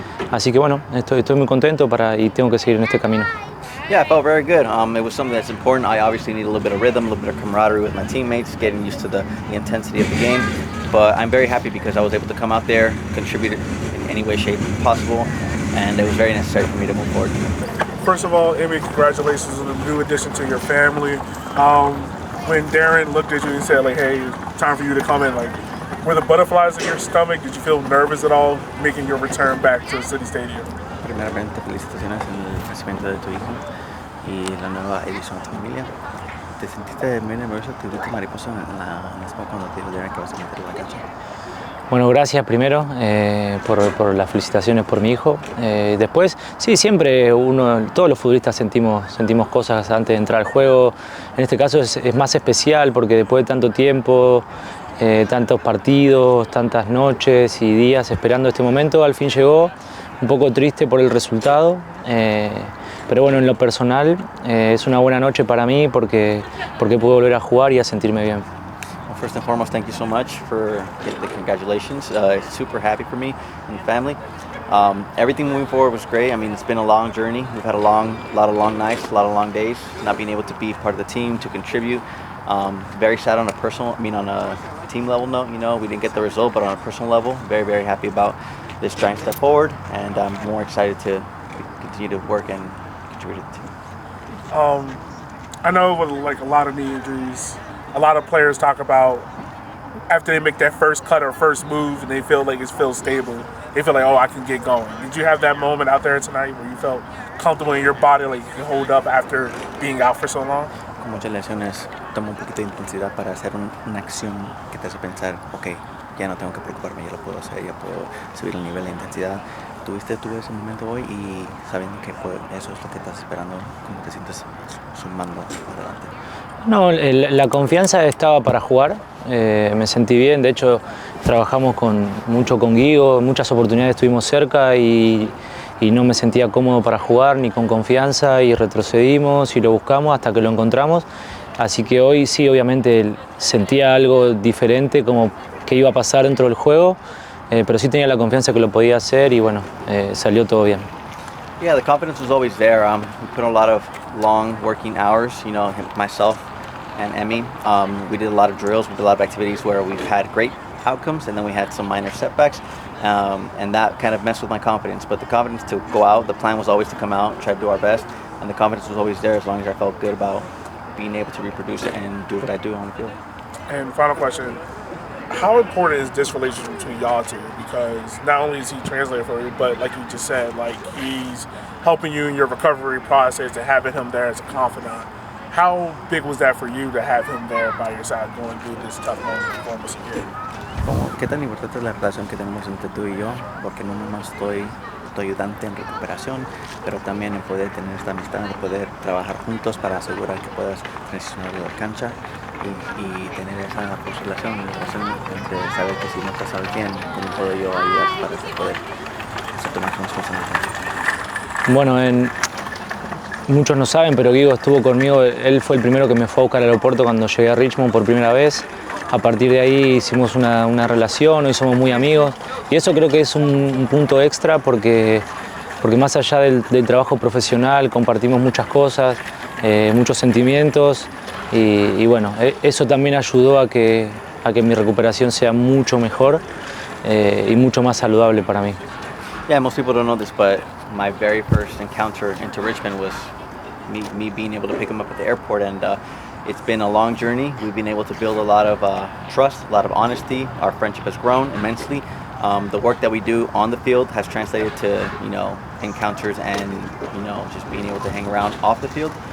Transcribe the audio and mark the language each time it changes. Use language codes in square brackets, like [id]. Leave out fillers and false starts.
[es] Así que bueno, estoy muy contento y tengo que seguir en este camino. [en] Yeah, I felt very good. It was something that's important. I obviously need a little bit of rhythm, a little bit of camaraderie with my teammates, getting used to the intensity of the game. But I'm very happy because I was able to come out there, contribute in any way, shape possible, and it was very necessary for me to move forward. First of all, Emmy, congratulations on the new addition to your family. When Darren looked at you and said, like, hey, time for you to come in, like, were the butterflies in your stomach? Did you feel nervous at all making your return back to City Stadium? [es] Primeramente, felicitaciones en el crecimiento de tu hijo y la nueva edición de tu familia. ¿Te sentiste muy nervioso? ¿Te tuviste mariposa en la espalda cuando te dijo Darren que vas a meter la cancha? Bueno, gracias primero por las felicitaciones por mi hijo. Después, sí, siempre todos los futbolistas sentimos cosas antes de entrar al juego. En este caso es más especial porque después de tanto tiempo, tantos partidos, tantas noches y días esperando este momento, al fin llegó. Un poco triste por el resultado, pero bueno, en lo personal es una buena noche para mí porque puedo volver a jugar y a sentirme bien. [en] First and foremost, thank you so much for the congratulations. It's super happy for me and the family. Everything moving forward was great. I mean, it's been a long journey. We've had a lot of long nights, a lot of long days. Not being able to be part of the team, to contribute. Very sad on a team level note. You know, we didn't get the result, but on a personal level, very, very happy about this giant step forward, and I'm more excited to continue to work and contribute to the team. I know with like a lot of knee injuries, a lot of players talk about after they make that first cut or first move and they feel like it feels stable, they feel like, oh, I can get going. Did you have that moment out there tonight where you felt comfortable in your body, like you can hold up after being out for so long? [es] Con muchas lesiones, toma un poquito de intensidad para hacer una acción que te hace pensar, ok, ya no tengo que preocuparme, ya lo puedo hacer, ya puedo subir el nivel de intensidad. Tuve ese momento hoy y sabiendo que eso es lo que estás esperando, ¿cómo te sientes sumando adelante? No, la confianza estaba para jugar, me sentí bien, de hecho trabajamos mucho con Guigo, muchas oportunidades estuvimos cerca y no me sentía cómodo para jugar ni con confianza y retrocedimos y lo buscamos hasta que lo encontramos, así que hoy sí obviamente sentía algo diferente como que iba a pasar dentro del juego, pero sí tenía la confianza que lo podía hacer y bueno, salió todo bien. [en] Yeah, the confidence was always there. We put a lot of long working hours, you know, myself and Emmy. We did a lot of drills, we did a lot of activities where we've had great outcomes and then we had some minor setbacks, and that kind of messed with my confidence. But the confidence to go out, the plan was always to come out, try to do our best, and the confidence was always there as long as I felt good about being able to reproduce it and do what I do on the field. And final question, How important is this relationship between y'all two? Because not only is he translating for you, but like you just said, like he's helping you in your recovery process and having him there as a confidant. How big was that for you to have him there by your side going through this tough moment for almost a year? [es] ¿Qué tan importante es la relación que tenemos entre tú y yo? Porque no nomás estoy tu ayudante en recuperación, pero también en poder tener esta amistad, en poder trabajar juntos para asegurar que puedas transicionar de la cancha y tener esa relación entre saber que si no estás al bien, cómo puedo yo ayudar para poder hacerte más cosas en la cancha. Bueno, muchos no saben, pero Guigo estuvo conmigo, él fue el primero que me fue a buscar al aeropuerto cuando llegué a Richmond por primera vez. A partir de ahí hicimos una relación, hoy somos muy amigos y eso creo que es un punto extra porque más allá del trabajo profesional compartimos muchas cosas, muchos sentimientos y bueno, eso también ayudó a que mi recuperación sea mucho mejor y mucho más saludable para mí. [en] Yeah, most people don't know this, but my very first encounter into Richmond was me being able to pick him up at the airport, and it's been a long journey. We've been able to build a lot of trust, a lot of honesty. Our friendship has grown immensely. The work that we do on the field has translated to, encounters and, just being able to hang around off the field.